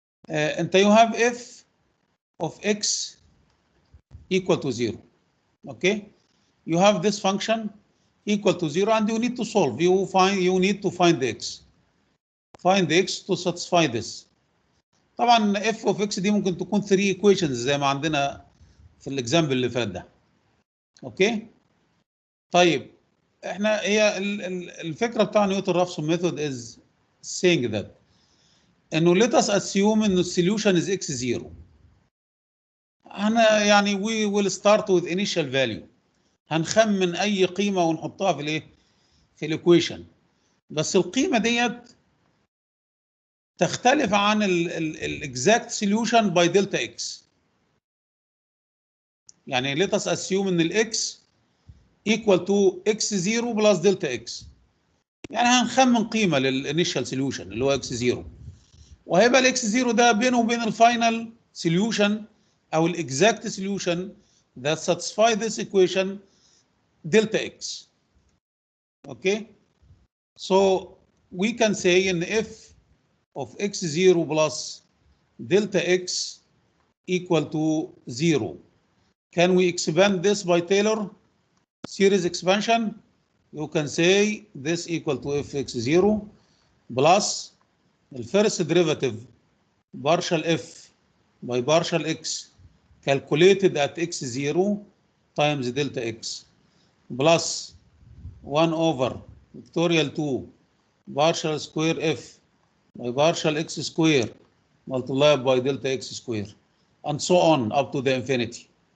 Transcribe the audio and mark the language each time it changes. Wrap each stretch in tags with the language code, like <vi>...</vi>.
<ar>أنت</ar> <en>you have f of x equal to 0. Okay, you have this function equal to 0 and you need to solve. You need to find the x. Find the x to satisfy this.</en> <ar>طبعا</ar> <en>f of x</en> <ar>دي ممكن تكون</ar> <en>3 equations</en> <ar>زي ما عندنا في الاكزامبل اللي فات ده. اوكي طيب احنا هي الفكره بتاع نيوتن رافسون ميثود</ar> <en>is saying that</en> <ar>انه</ar> <en>let us assume</en> <ar>انه السوليوشن is x0. احنا يعني</ar> <en>we will start with initial value.</en> <ar>هنخمن اي قيمه ونحطها في الايه؟ في الايكويشن. بس القيمه ديت تختلف عن الاكزاكت سوليوشن باي دلتا اكس. يعني</ar> <en>let us assume</en> <ar>ان الاكس</ar> <en>equal to x0</en> <ar>بلس دلتا اكس. يعني هنخمن قيمه للانيشال سوليوشن اللي هو x0. وهيبقى الاكس 0 ده بينه وبين الفاينل سوليوشن او الاكزاكت سوليوشن</ar> <en>that satisfy this equation delta x. Okay, so we can say in f of x0 plus delta x equal to 0. Can we expand this by Taylor series expansion? You can say this equal to fx0 plus the first derivative partial f by partial x calculated at x0 times delta x plus 1 over factorial 2 partial square f by partial x square multiplied by delta x square and so on up to the infinity.</en>